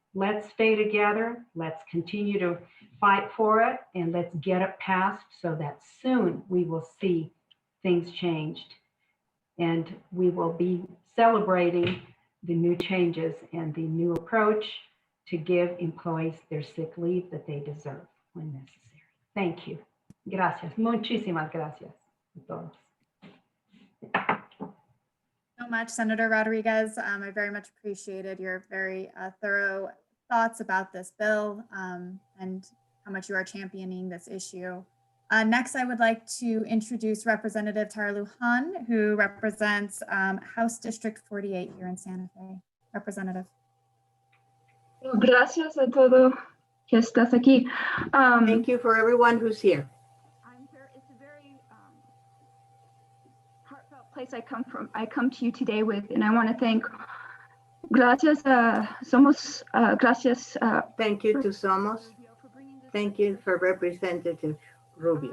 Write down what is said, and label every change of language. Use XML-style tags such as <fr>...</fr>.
<en>Let's stay together. Let's continue to fight for it and let's get it passed so that soon we will see things changed and we will be celebrating the new changes and the new approach to give employees their sick leave that they deserve when necessary. Thank you. Gracias.</en> <es>Muchísimas gracias a todos.</es> <en>So much, Senator Rodriguez. I very much appreciated your very thorough thoughts about this bill and how much you are championing this issue. Next, I would like to introduce Representative Tarlu Han, who represents House District 48 here in Santa Fe. Representative.</en> <es>Gracias a todo que estás aquí.</es> <en>Thank you for everyone who's here. It's a very heartfelt place I come from. I come to you today with, and I want to thank.</en> <es>Gracias, Somos. Gracias.</es> <en>Thank you to Somos. Thank you for Representative Rubio.</en>